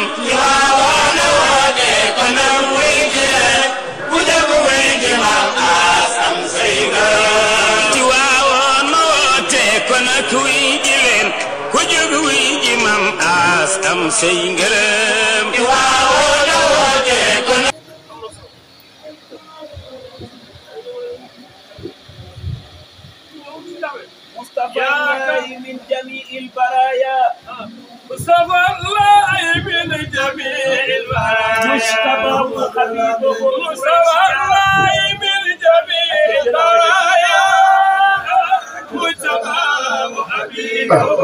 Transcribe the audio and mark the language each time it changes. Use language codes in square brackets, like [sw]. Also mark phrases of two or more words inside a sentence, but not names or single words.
[wo] Tiwaawoon woote kon nag wuy ji leen ku jóg wuy ji Maam As am say ngërëm. Tiwaawoon woote kon nag wuy ji leen ku jóg wuy ji Maam As am say ngërëm. Tiwaawoon woote kon [ar] الله من جميع البرايا مصطفى الله من جميع البرايا مصطفى وحبيبه مصطفى الله من جميع البرايا مصطفى وحبيبه